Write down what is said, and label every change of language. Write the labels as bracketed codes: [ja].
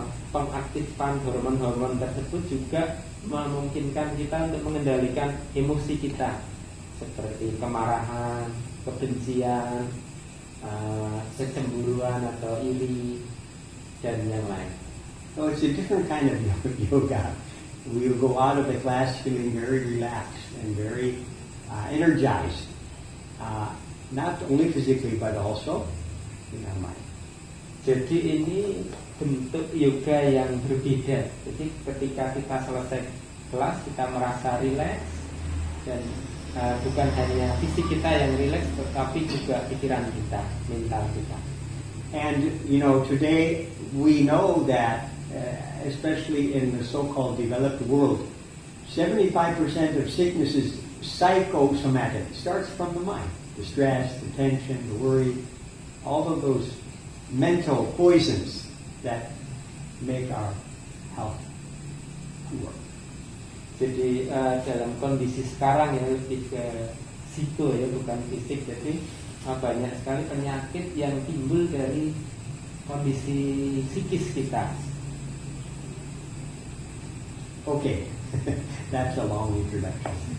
[id] Pengaktifan hormon-hormon tersebut juga memungkinkan kita untuk mengendalikan emosi kita seperti kemarahan, kebencian, kecemburuan atau iri dan yang lain. [en] So it's a different kind of yoga. We'll go out of the class feeling very relaxed and very energized, not only physically but also in our mind. [id] Jadi ini bentuk yoga yang berbeda. Jadi ketika kita selesai kelas kita merasa rileks dan bukan hanya fisik kita yang rileks, tetapi juga pikiran kita, mental kita. [en] And today we know that, especially in the so-called developed world, 75% of sickness is psychosomatic. It starts from the mind. The stress, the tension, the worry, all of those mental poisons that make our health poor. [id] Jadi dalam kondisi sekarang ya lebih ke psiko ya, bukan fisik. Jadi banyak sekali penyakit yang timbul dari kondisi psikis kita. [en] Okay, that's a long introduction.